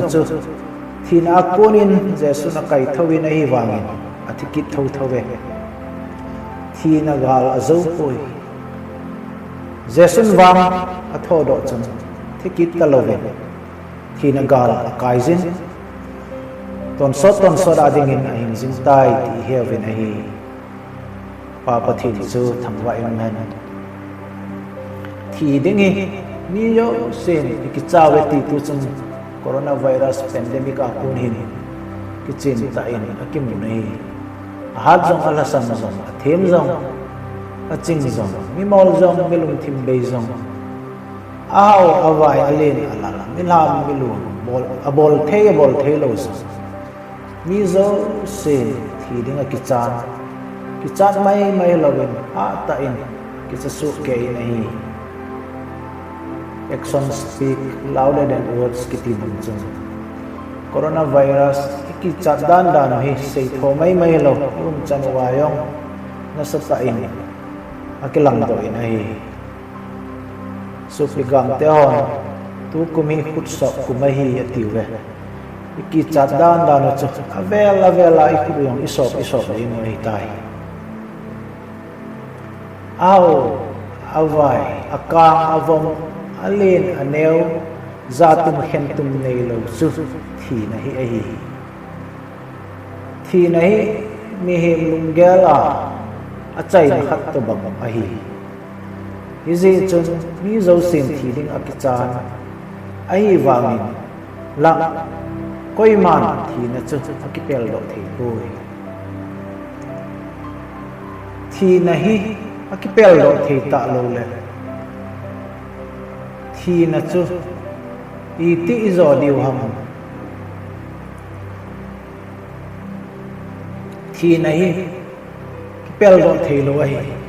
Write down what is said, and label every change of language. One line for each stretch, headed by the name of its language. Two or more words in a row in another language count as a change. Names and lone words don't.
Thado Chin: chu thi na konin jesu na kai thawin ai wangin athikit thau thawe thi na gal azo poi jesun wang atho do chun thikit kalove thi na gal kaizin ton sot ading in ahim jing tai ti heaven ahi pa pathi chu thangwa in man thi ding hi ni yo sen ki chawe ti tu chung
English: coronavirus pandemic
Thado Chin: a kun hin ki chin ta in akim nei hat zong alasan zong them zong aching zong mi mol zong milung thim be zong aw awai alen alala milam milung bol the lo zong mi zo se thi ding a kichan mai lovin a ta in ki sa su ke nahi
English: actions speak louder than words
Thado Chin: kiti bung coronavirus ki chaddan dan hi sei thomai mai lo chan wayong nasata in akilang do in ai so pigam te hon tu kumi khut sa kumahi atiwe ki chaddan dan chu avela ikuyong isop ai mo tai aw awai akang avom alin aneu zatum khentum nei lo su thi nahi mi hem lungela achai na khat to bang ahi hizi chun mi zo sin thi ding akichan ai wangin la koi man thi na chu akipel do thei boi thi nahi akipel do thei ta lo le thi na chu iti izo diu ham thi nahi pel do thei lo ai